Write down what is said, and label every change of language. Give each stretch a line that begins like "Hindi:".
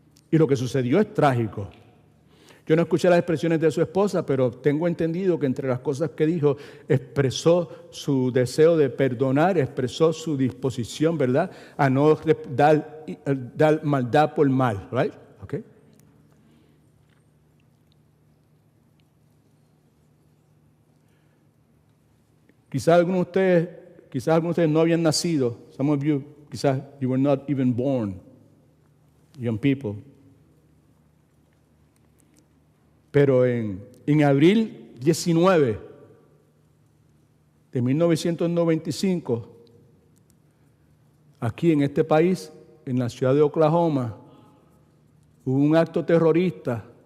Spanish: Y lo que sucedió es trágico. Yo no escuché las expresiones de su esposa, pero tengo entendido que entre las cosas que dijo, expresó su deseo de perdonar, expresó su disposición, ¿verdad?, a no dar maldad por mal, right? Okay. Quizás algunos de ustedes no habían nacido.
English: Some of you, quizás you were not even born, young people.
Spanish: Pero en abril 19 de 1995, aquí en este país, en la ciudad de Oklahoma, hubo un acto terrorista